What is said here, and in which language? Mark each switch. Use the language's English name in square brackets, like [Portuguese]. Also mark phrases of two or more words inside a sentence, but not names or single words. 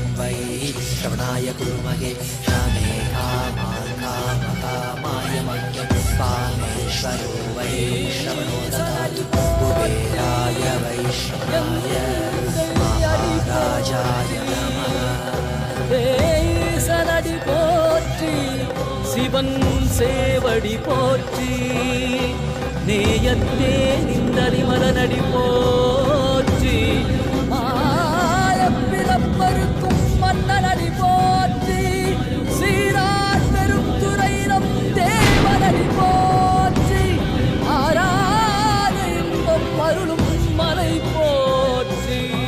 [Sanskrit] वै श्रवणाय कुर्महे श्यामे कामान् कामकामाय मह्यं कामेश्वरो वै श्रवणो ददातु कुबेराय वैश्रवणाय महाराजाय नमः [Tamil] தேசனடி போற்றி சிவன் சேவடி போற்றி நேயத்தே நிந்தடி மலனடி போற்றி மாயப்பிறப்பருக்கும் மன்னனடி போற்றி சீரார் பெரும் துறையினம் தேவனடி போற்றி ஆராத இன்பம் அருளும் மலை போற்றி